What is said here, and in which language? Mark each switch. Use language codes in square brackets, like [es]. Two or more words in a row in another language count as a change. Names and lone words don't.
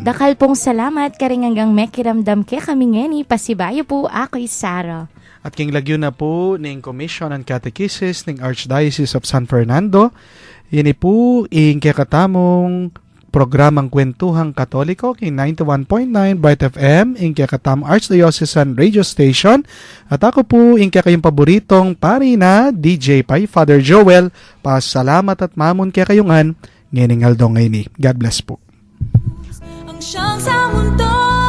[pam] Dakal pong salamat karing hanggang mekiramdam ke kami ngeni, pasibayo po ako'y Sara. At king lagyo na po ng Commission on Catechesis ng Archdiocese of San Fernando. Yan po ing kakatamong programang Kwentuhang Katoliko king 91.9 Bright FM ing kakatamong Archdiocesan Radio Station. At ako po ing kayong paboritong pari na DJ Pai Father Joel. Pasalamat at mamon kayongan. Ngening aldong ngayon. [en] God bless [pam] po. [tl] Ang siyang sa mundo